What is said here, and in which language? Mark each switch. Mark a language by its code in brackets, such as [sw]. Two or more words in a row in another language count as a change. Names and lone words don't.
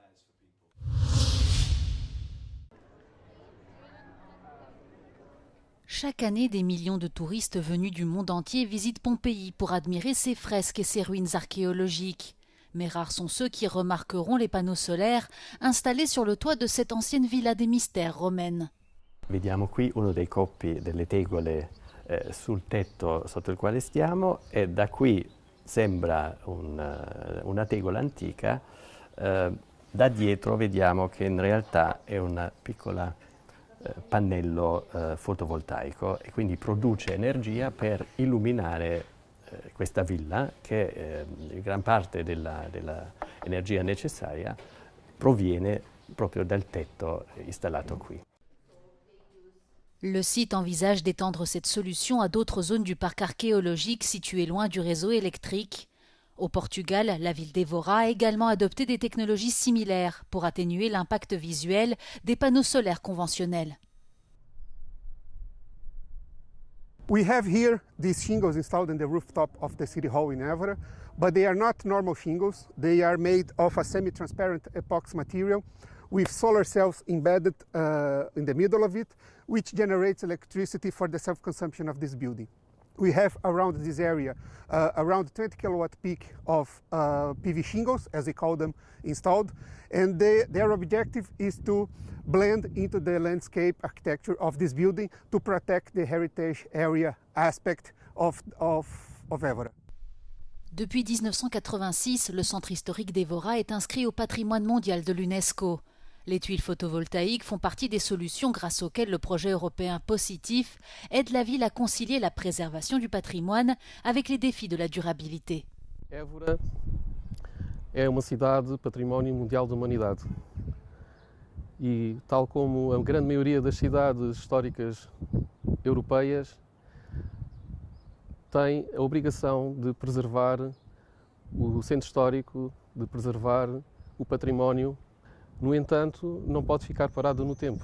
[fr] Chaque année, des millions de touristes venus du monde entier visitent Pompéi pour admirer ses fresques et ses ruines archéologiques. Mais rares sont ceux qui remarqueront les panneaux solaires installés sur le toit de cette ancienne villa des mystères romaine. [it] Vediamo qui uno dei coppi delle tegole sul tetto sotto il quale stiamo e da qui sembra una tegola antica, da dietro vediamo che in realtà è un piccolo pannello fotovoltaico e quindi produce energia per illuminare questa villa che gran parte dell'energia necessaria proviene proprio dal tetto installato qui. [fr] Le site envisage d'étendre cette solution à d'autres zones du parc archéologique situées loin du réseau électrique. Au Portugal, la ville d'Evora a également adopté des technologies similaires pour atténuer l'impact visuel des panneaux solaires conventionnels. [en] We have here these shingles installed in the rooftop of the City Hall in Évora, but they are not normal shingles. They are made of a semi-transparent epoxy material with solar cells embedded in the middle of it, which generates electricity for the self-consumption of this building. We have around this area around 20 kilowatt peak of PV shingles, as they call them, installed, and their objective is to blend into the landscape architecture of this building to protect the heritage area aspect of Évora. [fr] Depuis 1986, le centre historique d'Evora est inscrit au patrimoine mondial de l'UNESCO. Les tuiles photovoltaïques font partie des solutions grâce auxquelles le projet européen Positif aide la ville à concilier la préservation du patrimoine avec les défis de la durabilité. [pt] Évora é uma cidade património mundial da humanidade e, tal como a grande maioria das cidades históricas europeias, tem a obrigação de preservar o centro histórico, de preservar o património No entanto, não pode ficar parada no tempo.